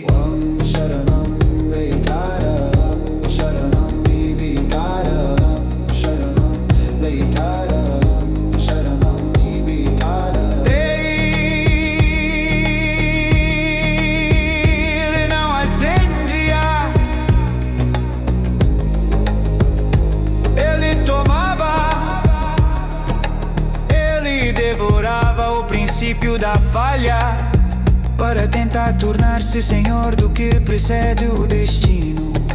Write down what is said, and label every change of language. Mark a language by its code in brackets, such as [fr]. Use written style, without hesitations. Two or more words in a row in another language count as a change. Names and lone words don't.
[sa] Om Sharanam Deitara, Om Sharanam Devitara, Om Sharanam Deitara, Om Sharanam Devitara. [pt] Ele não acendia, ele tomava, ele devorava o princípio da falha para tentar tornar-se senhor do que precede o destino.